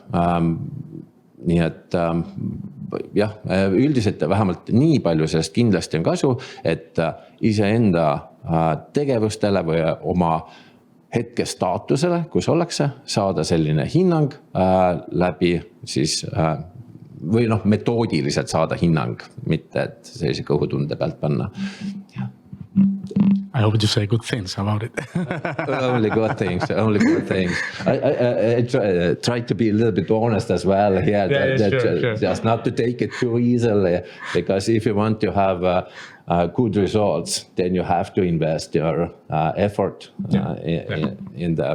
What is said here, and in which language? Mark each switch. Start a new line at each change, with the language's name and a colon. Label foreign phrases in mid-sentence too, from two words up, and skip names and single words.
Estonian: Nii et jah, üldiselt vähemalt nii palju sellest kindlasti on kasu, et iseenda tegevustele või oma hetke staatusele, kus ollakse, saada selline hinnang läbi siis, või metoodiliselt saada hinnang, mitte et sellise kõhutunde pealt panna.
English: I hope you say good things about it. Only good things. I try to be a little bit honest as well here. Sure. Just not to take it too easily, because if you want to have good results, then you have to invest your effort in the...